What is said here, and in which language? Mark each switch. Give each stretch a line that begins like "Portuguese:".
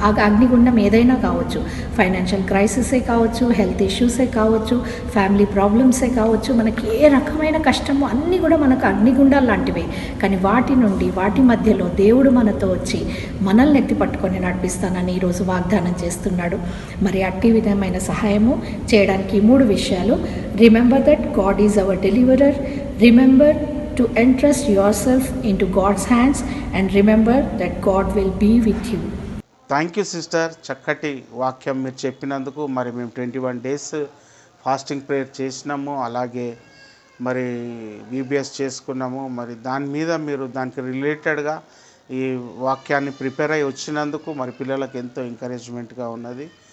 Telugu: ఆ అగ్నిగుండం ఏదైనా కావచ్చు, ఫైనాన్షియల్ క్రైసిసే కావచ్చు, హెల్త్ ఇష్యూసే కావచ్చు, ఫ్యామిలీ ప్రాబ్లమ్సే కావచ్చు, మనకి ఏ రకమైన కష్టమో అన్నీ కూడా మనకు అగ్నిగుండాలు లాంటివే. కానీ వాటి నుండి వాటి మధ్యలో దేవుడు మనతో వచ్చి మనల్ని ఎత్తి పట్టుకొని నడిపిస్తానని ఈరోజు వాగ్దానం చేస్తున్నాడు. మరి అట్టి విధమైన సహాయము చేయడానికి 3 విషయాలు.
English: Remember that God is our deliverer, remember to entrust yourself into God's hands, and remember that God will be with you.
Telugu: Thank you sister, చక్కటి వాక్యం మీరు చెప్పినందుకు. మరి మేము 21 days ఫాస్టింగ్ ప్రేయర్ చేసినాము, అలాగే మరి VBS చేసుకున్నాము. మరి దాని మీద మీరు దానికి రిలేటెడ్గా ఈ వాక్యాన్ని ప్రిపేర్ అయ్యి వచ్చినందుకు మరి పిల్లలకు ఎంతో ఎంకరేజ్మెంట్గా ఉన్నది.